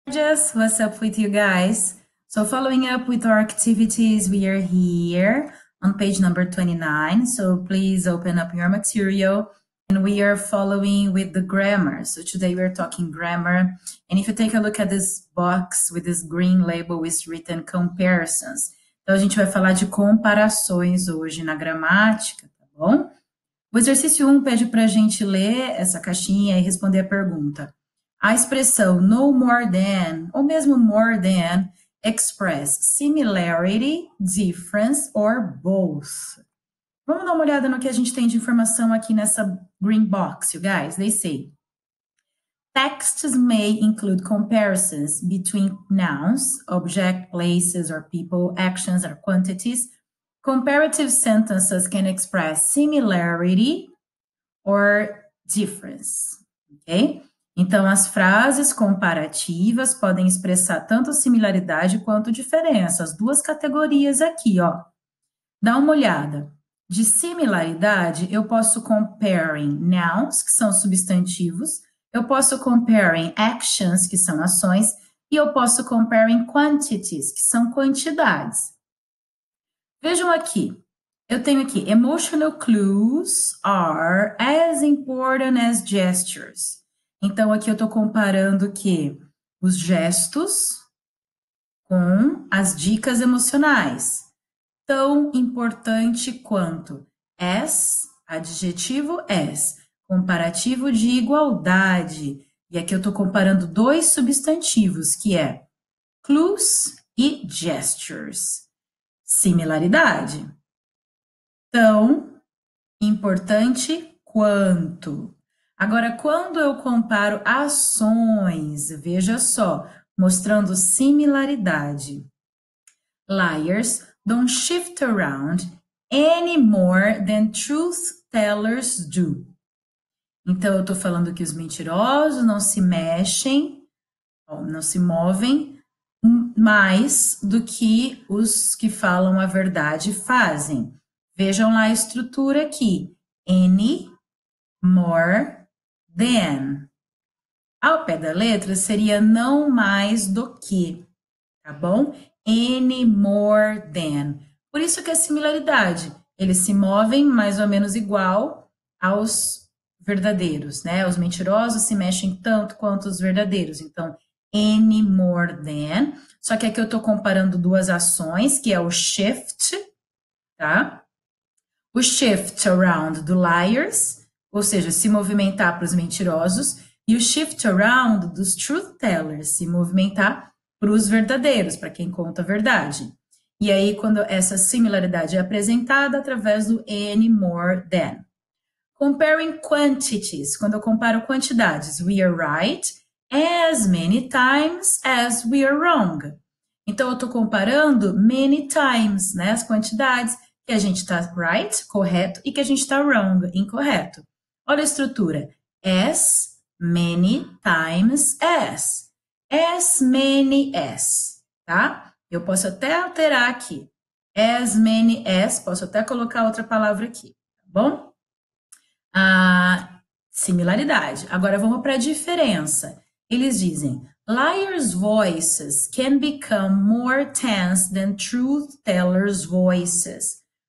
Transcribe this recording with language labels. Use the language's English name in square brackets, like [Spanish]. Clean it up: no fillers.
[English] Just what's up with you guys? So following up with our activities, we are here on page number 29. So please open up your material and we are following with the grammar. So today we're talking grammar. And if you take a look at this box with this green label, it's written comparisons. [Portuguese] Então a gente vai falar de comparações hoje na gramática, tá bom? O exercício 1 pede para a gente ler essa caixinha e responder a pergunta. A expressão [English] no more than, [Portuguese] ou mesmo [English] more than, express similarity, difference, or both. [Portuguese] Vamos dar uma olhada no que a gente tem de informação aqui nessa green box, [English] you guys. They say, texts may include comparisons between nouns, object, places, or people, actions, or quantities. Comparative sentences can express similarity or difference, ok? [Portuguese] Então, as frases comparativas podem expressar tanto similaridade quanto diferença, as duas categorias aqui, ó. Dá uma olhada. De similaridade, eu posso [English] comparing nouns, [Portuguese] que são substantivos, eu posso [English] comparing actions, [Portuguese] que são ações, e eu posso [English] comparing quantities, [Portuguese] que são quantidades. Vejam aqui. Eu tenho aqui, [English] emotional clues are as important as gestures. [Portuguese] Então, aqui eu estou comparando o quê? Os gestos com as dicas emocionais. Tão importante quanto as, adjetivo as, comparativo de igualdade. E aqui eu estou comparando dois substantivos, que é clues e gestures. Similaridade. Tão importante quanto. Agora, quando eu comparo ações, veja só, mostrando similaridade. [English] Liars don't shift around any more than truth tellers do. [Portuguese] Então, eu estou falando que os mentirosos não se mexem, não se movem mais do que os que falam a verdade fazem. Vejam lá a estrutura aqui. [English] Any more than. [Portuguese] Ao pé da letra seria não mais do que, tá bom? [English] Any more than. [Portuguese] Por isso que é similaridade. Eles se movem mais ou menos igual aos verdadeiros, né? Os mentirosos se mexem tanto quanto os verdadeiros. Então, [English] any more than. [Portuguese] Só que aqui eu estou comparando duas ações, que é o shift, tá? O shift around do liars, ou seja, se movimentar para os mentirosos, e o shift around dos truth tellers, se movimentar para os verdadeiros, para quem conta a verdade. E aí, quando essa similaridade é apresentada através do any more than. [English] Comparing quantities, [Portuguese] quando eu comparo quantidades, [English] we are right as many times as we are wrong. [Portuguese] Então, eu estou comparando many times, né, as quantidades, que a gente está right, correto, e que a gente está wrong, incorreto. Olha a estrutura. [English] As many times as. As many as, [Portuguese] tá? Eu posso até alterar aqui. As many as, posso até colocar outra palavra aqui, tá bom? Similaridade. Agora vamos para a diferença. Eles dizem, [English] liars' voices can become more tense than truth tellers' voices.